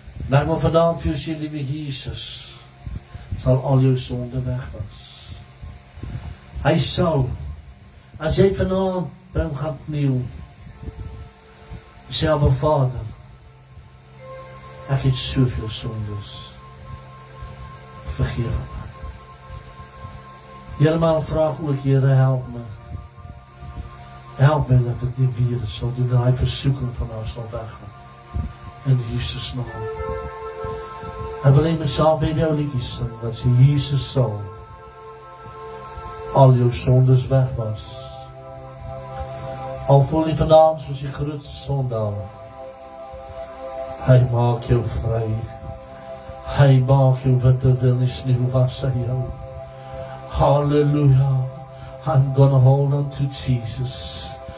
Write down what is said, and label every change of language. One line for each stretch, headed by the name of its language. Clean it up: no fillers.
Afrikaans: En ek wil vanavond vir jou sê, liewe Jesus, sal al jou sonde wegwas. Hy sal, as jy vanavond by hom gaan kniel, sê, Abba Vader, ek het soveel sondes, vergewe my. Here, maar vraag ook, Here, help my. Help my dat ek nie weer sal doen, en hy versoeking van haar sal weggaan. In Jesus naam. Ek wil my saam by jou liedjies sing, dat sy Jesus sal al jou sondes wegwas. Al voel jy vanavond soos die grootste sondaar. Hy maak jou vry. Hy maak jou witter dan die sneeuw was hy jou. Hallelujah.
English: I'm gonna hold on to Jesus.